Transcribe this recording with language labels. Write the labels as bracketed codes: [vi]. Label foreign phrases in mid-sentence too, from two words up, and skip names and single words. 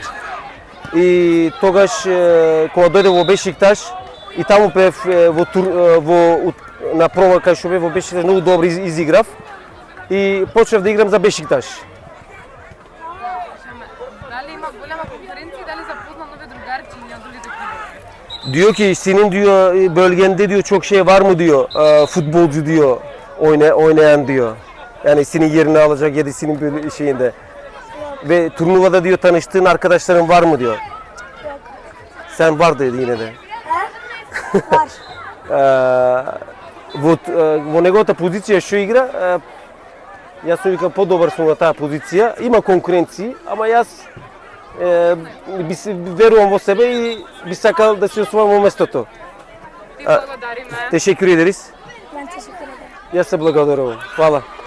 [mk] И тогаш кога дојде во Бешикташ и таму пев на проба кај што бев во Бешикташ многу добро изиграв и почнав да играм за Бешикташ. Дали има голема конкуренција, дали запозна нови другарчиња од другите клубови? [tr] Diyor ki senin diyor bölgende diyor çok şey var mı diyor, futbolcu diyor oynayan diyor. Yani senin yerini alacak ya da senin şeyinde. Ve turnuvada diyor tanıştığın arkadaşların var mı diyor. Yok. Sen var dedi yine de. Var. [mk] Во неговата позиција што игра, јас сум вика подобар сум на таа позиција. Има конкуренции, ама јас верувам во себе и би сакал да се освојам во местото. Ти благодариме. [tr] Teşekkür ederiz. Ben teşekkür ederim. [mk] Јас се благодарувам. Хвала.